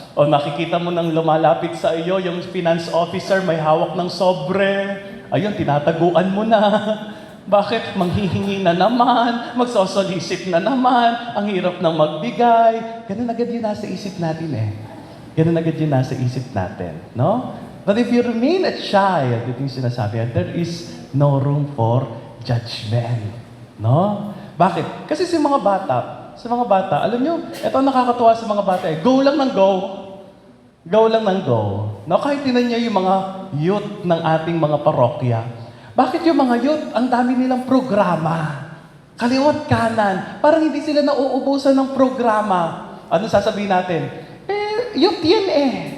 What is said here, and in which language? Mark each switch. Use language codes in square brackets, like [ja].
[tl] O nakikita mo nang lumalapit sa iyo, yung finance officer may hawak ng sobre. Ayun, tinataguan mo na. Bakit? Manghihingi na naman, magsosolicit na naman, ang hirap ng magbigay. Ganun agad yun nasa isip natin eh. Ganun agad yun nasa isip natin. No? [en] But if you remain a child, [tl] ito yung sinasabi, [en] there is no room for judgment. [tl] No? Bakit? Kasi sa mga bata, alam nyo, ito ang nakakatuwa sa mga bata eh, go lang ng go. Go lang ng go. No, kahit tinan niyo yung mga youth ng ating mga parokya. Bakit yung mga youth, ang dami nilang programa? Kaliwat kanan. Parang hindi sila nauubusan ng programa. Ano sasabihin natin? Youth yan eh.